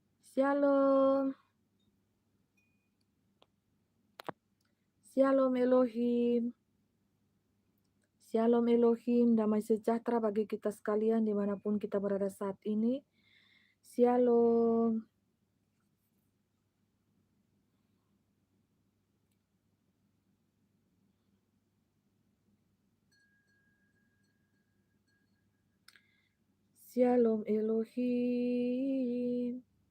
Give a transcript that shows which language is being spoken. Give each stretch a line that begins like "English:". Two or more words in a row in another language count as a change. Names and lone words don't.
Hebrew: שלום. שלום אלוהים. שלום אלוהים,
Indonesian: damai sejahtera bagi kita sekalian dimanapun kita berada saat ini.
Hebrew: שלום. שלום אלוהים.